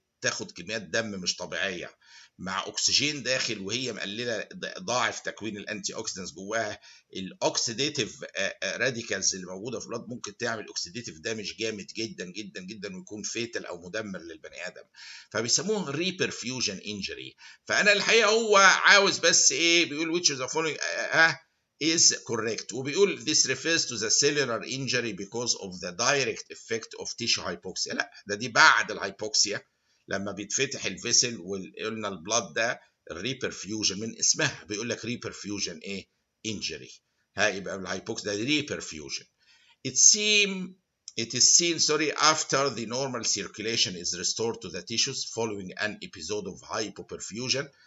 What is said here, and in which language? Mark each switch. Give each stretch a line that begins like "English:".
Arabic: تاخد كميات دم مش طبيعيه مع اكسجين داخل وهي مقلله ضاعف تكوين الانتي اوكسيدنتس جواها، الاوكسيديتيف راديكالز اللي موجوده في البلاد ممكن تعمل اوكسيديتيف دامج جامد جدا جدا جدا ويكون فيتال او مدمر للبني ادم، فبيسموه ريبرفيوجن انجري. فانا الحقيقه هو عاوز بس ايه؟ بيقول
English: which of the following is correct،
Arabic: وبيقول
English: this refers to the cellular injury because of the direct effect of tissue hypoxia.
Arabic: لا ده دي بعد الهايبوكسيا لما بيتفتح الفيسل وقلنا البلاد ده الريبرفيوجن من اسمها بيقول لك ريبرفيوجن ايه؟ انجري. يبقى الهايبوكسيا ده ريبرفيوجن.
English: It is seen after the normal circulation is restored to the tissues following an episode of hypoperfusion.